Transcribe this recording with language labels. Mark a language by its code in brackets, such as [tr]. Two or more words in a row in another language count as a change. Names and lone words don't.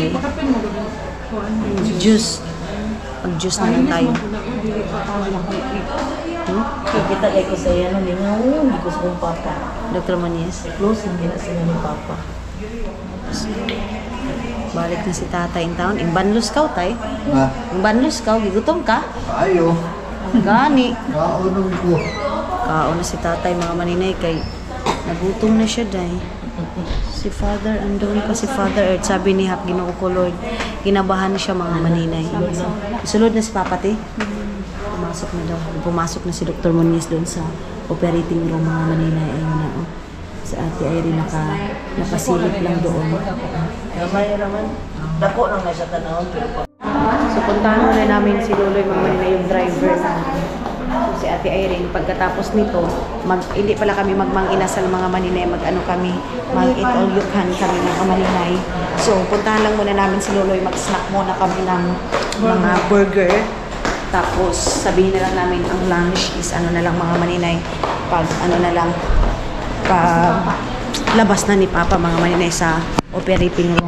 [ceb] Pakapin mo ba? [tl] Juice. Pag-juice na lang tayo. [ceb] Kita kay ko sa yan, hindi nga, hindi ko sa kong papa. Dr. Munoz. [tl] Close, hindi na sila ni papa. [ceb] Balik na si tatay in town. Imbanlos ka, tay. Ah, Imbanlos ka, gigutom ka. ayo. Gani. Kaunong ko. Kaon na si tatay mga maninay kay nagutom na siya day. Si Father, [tl] andun pa si Father Earth. Sabi ni Hap, [ceb] Ginoo ko [tl] Lord, kinabahan na siya mga maninay. [ceb] Sulod na si Papa T. [tl] Pumasok na daw. Pumasok na si Dr. Munoz doon sa operating room mga maninay. Ayun na, oh. Sa Ate Irene nakasilip lang doon. [ceb] Gamay naman. Dako lang nga siya tanawon. [tl] So, puntahan muna namin si Loloy mga maninay, yung driver na. So, si Ate Irene, pagkatapos nito, hindi pala kami magmang-inasal mga maninay, mag-ano kami, mag- [en] eat all you can [tl] kami mga maninay. So, puntahan lang muna namin si Loloy, mag-snack muna kami ng mga burger. Tapos, sabihin na lang namin, ang lunch is ano na lang mga maninay, pag ano na lang, pag labas na ni Papa mga maninay sa operating room.